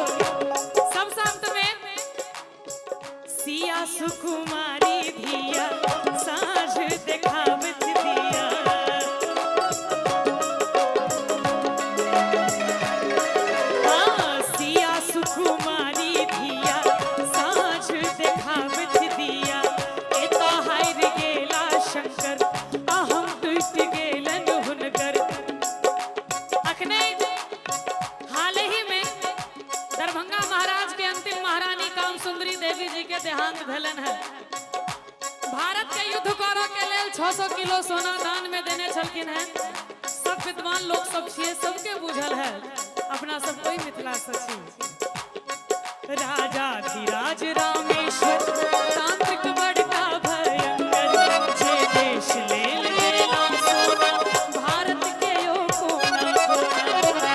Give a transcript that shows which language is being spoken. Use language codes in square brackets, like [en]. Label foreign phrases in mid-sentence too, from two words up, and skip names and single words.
[mai] सब शब्द में सिया सुकुमारी धिया साँझ देखावत दिया, सिया सुकुमारी धिया साँझ देखावत दिया। एता हार गेला शंकर अहम टूट गेलन हुनकर। अखने हाल ही में दरभंगा महाराज के अंतिम महारानी काम सुंदरी देवी जी के देहांत भेलन है। भारत के युद्ध करऽ के लेल 600 किलो सोना दान में देने छलखिन है। सब विद्वान लोग सब छिए, सबके बुझल है, अपना सब कोई मिथिला से छी। राजा धीराज रामेश्वर तांत्रिक बड़का भयंकर, जे देश लेल गेला सोना भारत के ओ कोना कोना।